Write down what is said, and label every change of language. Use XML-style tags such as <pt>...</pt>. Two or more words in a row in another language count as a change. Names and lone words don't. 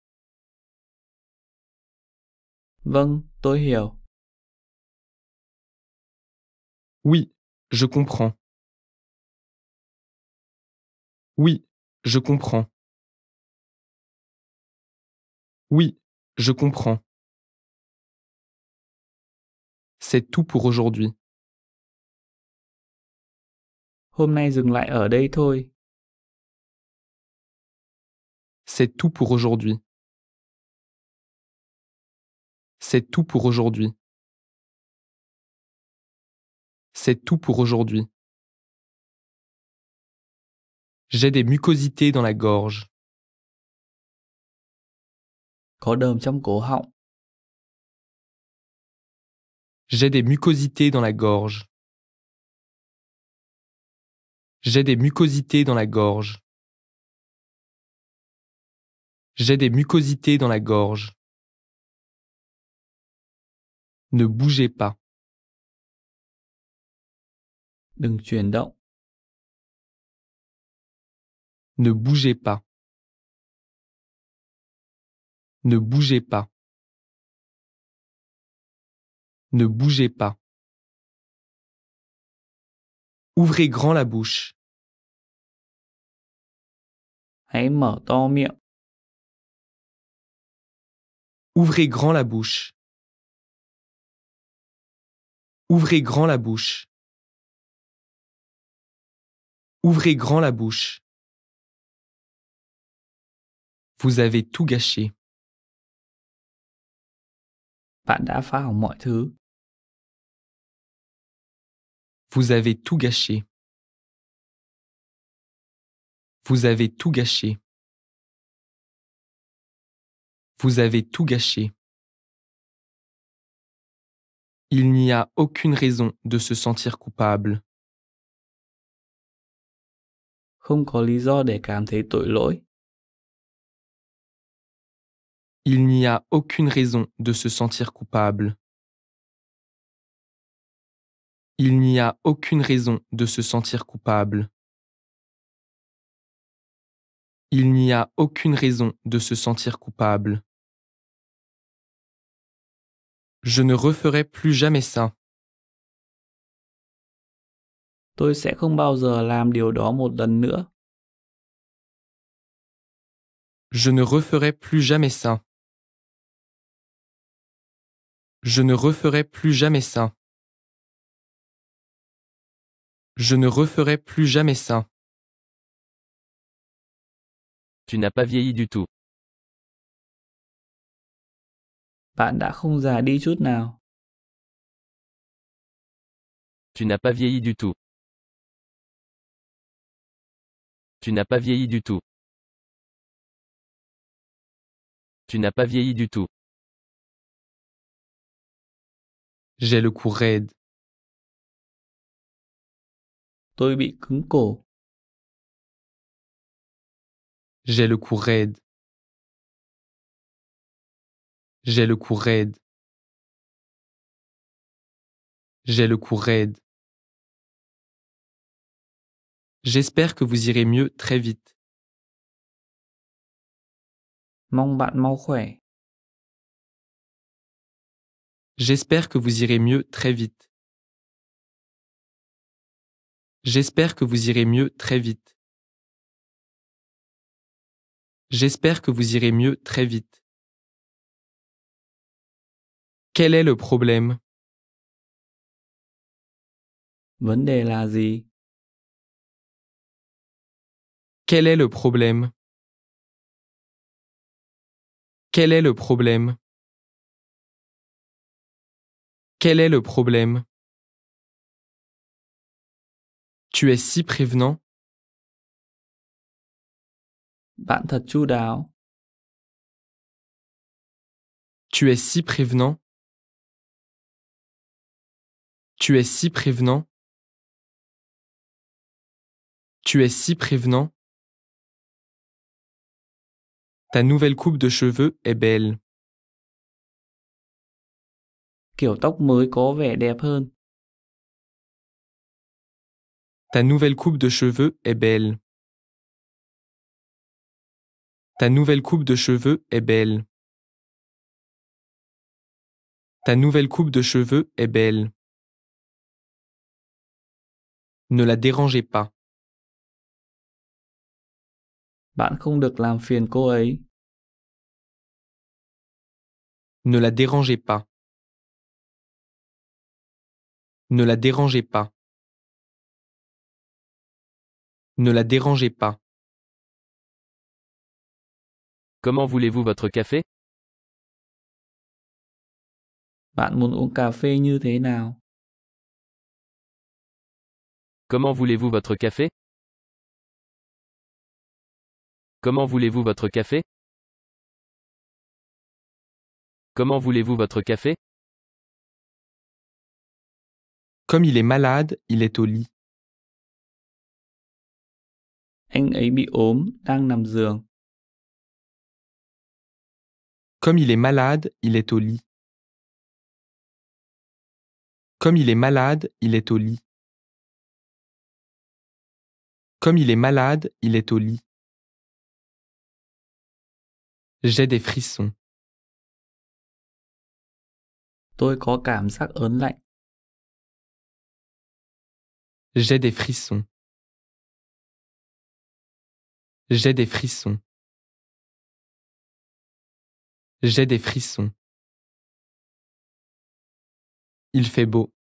<vi>Vâng, tôi hiểu.</vi> <fr>Oui, je comprends. Oui, je comprends. Oui, je comprends. C'est tout pour aujourd'hui.</fr> <vi>Hôm nay dừng lại ở đây thôi.</vi> <fr>C'est tout pour aujourd'hui. C'est tout pour aujourd'hui. C'est tout pour aujourd'hui. J'ai des mucosités dans la gorge.</fr> <vi>Có đờm trong cổ họng.</vi> <fr>J'ai des mucosités dans la gorge. J'ai des mucosités dans la gorge. J'ai des mucosités dans la gorge. Ne bougez pas.</fr> <vi>Đừng chuyển động.</vi> <fr>Ne bougez pas. Ne bougez pas. Ne bougez pas. Ouvrez grand la bouche.</fr> <vi>Hãy mở to miệng.</vi> <fr>Ouvrez grand la bouche. Ouvrez grand la bouche. Ouvrez grand la bouche. Vous avez tout gâché.</fr> <vi>Bạn đã phá hỏng mọi thứ.</vi> <fr>Vous avez tout gâché. Vous avez tout gâché. Vous avez tout gâché. Il n'y a aucune raison de se sentir coupable.</fr> <vi>Không có lý do để cảm thấy tội lỗi.</vi> <fr>Il n'y a aucune raison de se sentir coupable. Il n'y a aucune raison de se sentir coupable. Il n'y a aucune raison de se sentir coupable. Je ne referai plus jamais ça.</fr> <vi>Tôi sẽ không bao giờ làm điều đó một lần nữa.</vi> <fr>Je ne referai plus jamais ça. Je ne referai plus jamais ça. Je ne referai plus jamais ça. Tu n'as pas vieilli du tout.</fr> <vi>Bạn đã không già đi chút nào.</vi> <fr>Tu n'as pas vieilli du tout. Tu n'as pas vieilli du tout. Tu n'as pas vieilli du tout. J'ai le cou raide.</fr> <vi>Tôi bị cứng cổ.</vi> <fr>J'ai le cou raide. J'ai le cou raide. J'ai le cou raide. J'espère que vous irez mieux très vite.</fr> <vi>Mong bạn mau khỏe.</vi> <fr>J'espère que vous irez mieux très vite. J'espère que vous irez mieux très vite. J'espère que vous irez mieux très vite. Quel est le problème?</fr> <vi>Vấn đề là gì?</vi> <fr>Quel est le problème? Quel est le problème? Quel est le problème? Tu es si prévenant.</fr> <vi>Bạn thật chu đáo.</vi> <fr>Tu es si prévenant. Tu es si prévenant. Tu es si prévenant. Ta nouvelle coupe de cheveux est belle.</fr> <vi>Kiểu tóc mới có vẻ đẹp hơn.</vi> <fr>Ta nouvelle coupe de cheveux est belle. Ta nouvelle coupe de cheveux est belle. Ta nouvelle coupe de cheveux est belle. Ne la dérangez pas.</fr> <vi>Bạn không được làm phiền cô ấy.</vi> <fr>Ne la dérangez pas. Ne la dérangez pas. Ne la dérangez pas. Comment voulez-vous votre café?</fr> <vi>Bạn muốn uống cà phê như thế nào?</vi> <fr>Comment voulez-vous votre café? Comment voulez-vous votre café? Comment voulez-vous votre café? Comme il est malade, il est au lit.</fr> <vi>Anh ấy bị ốm, đang nằm giường.</vi> <fr>Comme il est malade, il est au lit. Comme il est malade, il est au lit. Comme il est malade, il est au lit. J'ai des frissons.</fr> <vi>Tôi có cảm giác ớn lạnh.</vi> <fr>J'ai des frissons. J'ai des frissons. J'ai des frissons. Il fait beau.</fr>